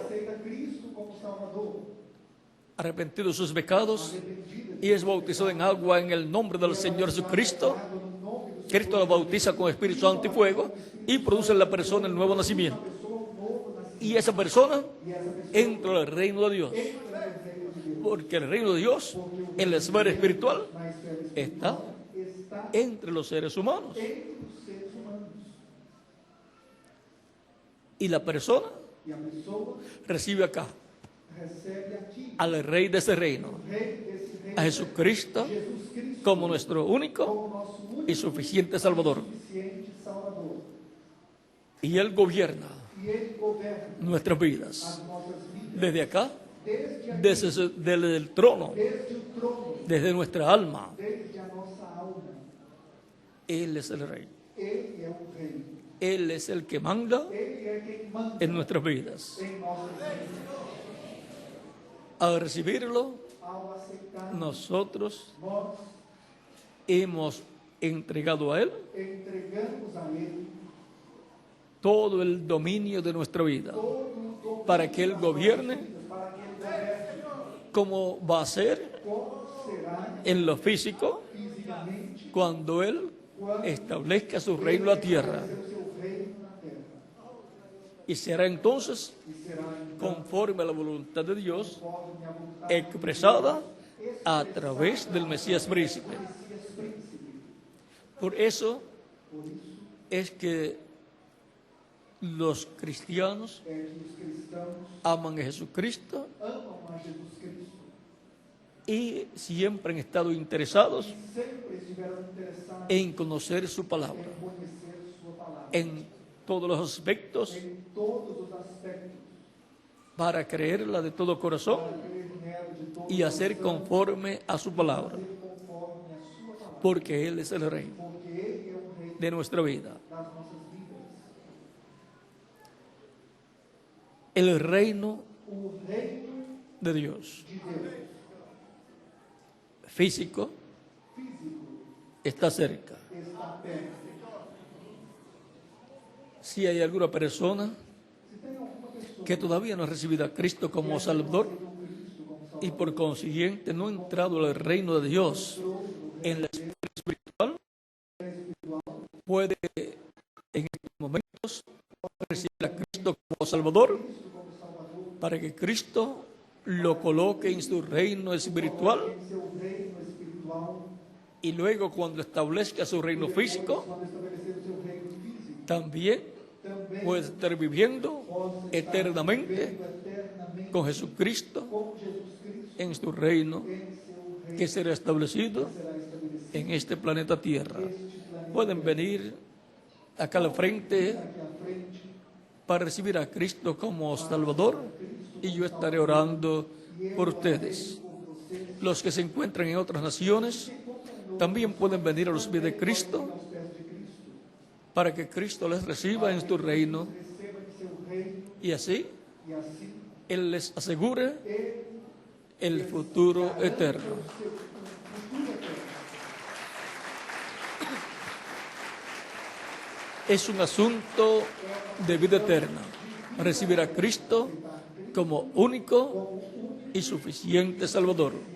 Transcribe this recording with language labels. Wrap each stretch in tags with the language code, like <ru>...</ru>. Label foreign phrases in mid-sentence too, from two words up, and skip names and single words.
<pt>aceita Cristo como Salvador,</pt> <es>arrepentido de sus pecados</es> <pt>arrependida</pt> <es>y es bautizado en agua en el nombre del Señor Jesucristo,</es> <pt>no nome do</pt> <es>Cristo lo bautiza con Espíritu Santo y fuego y produce en la persona el nuevo nacimiento.</es> <pt>pessoa, um novo nascimento.</pt> <es>Y esa persona</es> <pt>E essa pessoa</pt> <es>entra al reino de Dios.</es> <pt>entra no reino de Deus.</pt> <es>Porque el reino de Dios en la esfera espiritual</es> <pt>na esfera</pt> <es>está</es> <pt>espiritual está</pt> <es>entre los seres humanos.</es> <pt>entre os seres humanos.</pt> <es>Y la persona</es> <pt>E a pessoa</pt> <es>recibe acá</es> <pt>recebe aqui</pt> <es>al rey de ese reino,</es> <pt>o rei desse reino,</pt> <es>a Jesucristo,</es> <pt>Jesus Cristo,</pt> <es>como nuestro único</es> <pt>como nosso único</pt> <es>y suficiente Salvador.</es> <pt>suficiente Salvador.</pt> <es>Y Él gobierna</es> <pt>E Ele governa</pt> <es>nuestras</es> <pt>as</pt> <es>vidas</es> <pt>nossas vidas</pt> <es>desde acá,</es> <pt>desde aqui,</pt> <es>desde el trono,</es> <pt>desde o trono,</pt> <es>desde nuestra alma.</es> <pt>desde a nossa alma.</pt> <es>Él es el rey.</es> <pt>Ele é o rei.</pt> <es>Él es el que manda</es> <pt>Ele é quem manda</pt> <es>en nuestras vidas.</es> <pt>em nossas vidas.</pt> <es>Al recibirlo,</es> <pt>Ao aceitar,</pt> <es>nosotros</es> <pt>nós</pt> <es>hemos entregado a Él</es> <pt>entregamos a Ele</pt> <es>todo el dominio de nuestra vida,</es> <pt>todo o domínio</pt> <es>para que Él</es> <pt>das nossas</pt> <es>gobierne</es> <pt>vidas, para que Ele governe.</pt> <es>como va a ser</es> <pt>Como será</pt> <es>en lo físico</es> <pt>fisicamente</pt> <es>cuando Él establezca su reino en la tierra.</es> <pt>estabelecer o seu reino na terra.</pt> <es>Y será entonces</es> <pt>E será então</pt> <es>conforme a la voluntad de Dios</es> <pt>conforme a vontade</pt> <es>expresada a través del Mesías Príncipe.</es> <pt>do Messias Príncipe.</pt> <es>Por eso</es> <pt>Por isso</pt> <es>es que los cristianos</es> <pt>é que os cristãos</pt> <es>aman a Jesucristo</es> <pt>amam a Jesus Cristo</pt> <es>y siempre han estado interesados</es> <pt>e sempre estiveram interessados</pt> <es>en conocer su palabra,</es> <pt>em conhecer sua palavra</pt> <es>en todos los aspectos,</es> <pt>em todos os aspectos,</pt> <es>para creerla de todo corazón</es> <pt>para crer nela de todo</pt> <es>y hacer</es> <pt>coração,</pt> <es>conforme a su palabra,</es> <pt>fazer conforme a sua palavra,</pt> <es>porque Él es el rey</es> <pt>porque Ele é o rei</pt> <es>de nuestra vida.</es> <pt>das nossas vidas.</pt> <es>El reino</es> <pt>O reino</pt> <es>de Dios</es> <pt>de Deus</pt> <es>físico</es> <pt>físico</pt> <es>está cerca.</es> <pt>está perto.</pt> <es>Si hay alguna persona</es> <pt>Se tem alguma pessoa</pt> <es>que todavía no ha recibido a Cristo como Salvador</es> <pt>que não aceitou Cristo como Salvador,</pt> <es>y por consiguiente no ha entrado al reino de Dios en la esfera espiritual, puede en estos momentos recibir a Cristo como Salvador para que Cristo lo coloque en su reino espiritual</es> <pt>em seu reino espiritual,</pt> <es>y luego cuando establezca su reino físico</es> <pt>quando estabelecer o seu reino físico,</pt> <es>también</es> <pt>também</pt> <es>puede estar viviendo</es> <pt>possa estar</pt> <es>eternamente</es> <pt>vivendo eternamente</pt> <es>con Jesucristo</es> <pt>com Jesus Cristo</pt> <es>en su reino</es> <pt>em seu reino</pt> <es>que será establecido</es> <pt>será estabelecido</pt> <es>en este planeta Tierra.</es> <pt>este planeta</pt> <es>Pueden venir acá al frente</es> <pt>aqui à frente</pt> <es>para recibir a Cristo como Salvador y yo estaré orando por ustedes.</es> <pt>por vocês,</pt> <es>Los que se encuentran en otras naciones también pueden venir a los pies de Cristo</es> <pt>aos pés de Cristo,</pt> <es>para que Cristo les reciba en su reino</es> <pt>receba em seu reino</pt> <es>y así</es> <pt>e assim</pt> <es>Él les asegure</es> <pt>Ele</pt> <es>el futuro eterno.</es> <pt>seu futuro eterno.</pt> <es>Es un asunto de vida eterna. Recibir a Cristo como único y suficiente Salvador.</es>